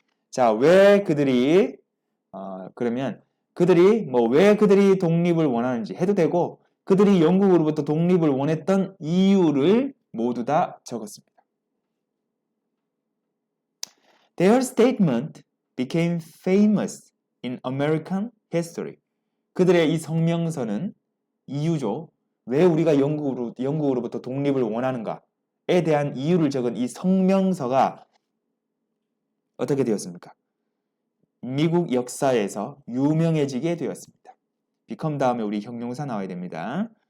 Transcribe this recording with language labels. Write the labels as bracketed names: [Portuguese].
[Korean] 자, 왜 그들이 그러면 그들이 왜 그들이 독립을 원하는지 해도 되고 그들이 영국으로부터 독립을 원했던 이유를 모두 다 적었습니다. [English] Their statement became famous in American history. [Korean] 그들의 이 성명서는 이유죠. 왜 우리가 영국으로부터 독립을 원하는가에 대한 이유를 적은 이 성명서가 어떻게 되었습니까? 미국 역사에서 유명해지게 되었습니다. become 다음에 우리 형용사 나와야 됩니다.